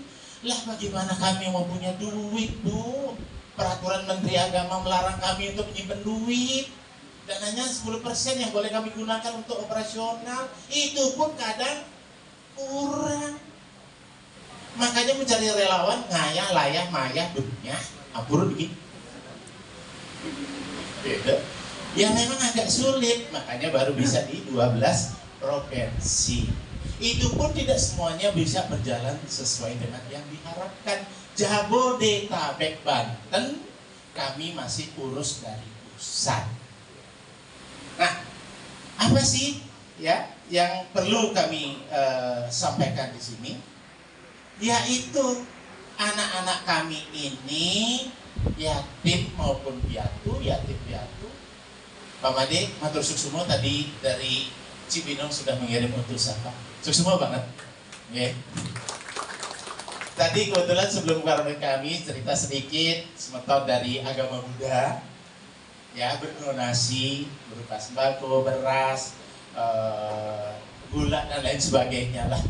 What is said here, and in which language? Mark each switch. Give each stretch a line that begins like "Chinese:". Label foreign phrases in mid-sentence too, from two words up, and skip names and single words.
Indonesian: Lah bagaimana kami mau punya duit Bu? Peraturan Menteri Agama melarang kami untuk menyimpan duit. Dan hanya 10% yang boleh kami gunakan untuk operasional. Itu pun kadang kurang. Makanya mencari relawan ngayah, layah, mayah, dunia ampun begitu. Beda. Ya memang agak sulit. Makanya baru bisa di 12 provinsi. Itu pun tidak semuanya bisa berjalan sesuai dengan yang diharapkan. Jabodetabek Banten kami masih urus dari pusat. Nah, apa sih ya yang perlu kami sampaikan di sini? Yaitu anak-anak kami ini yatim maupun piatu, yatim piatu. Pak Made,
Balinese: matur suksumo
Indonesian: tadi dari Cibinong sudah mengirim utusan Pak. Suksumo banget. Okay. Tadi kebetulan sebelum kami cerita sedikit semeton dari agama Buddha ya, berdonasi berupa sembako, beras, gula dan lain sebagainya lah.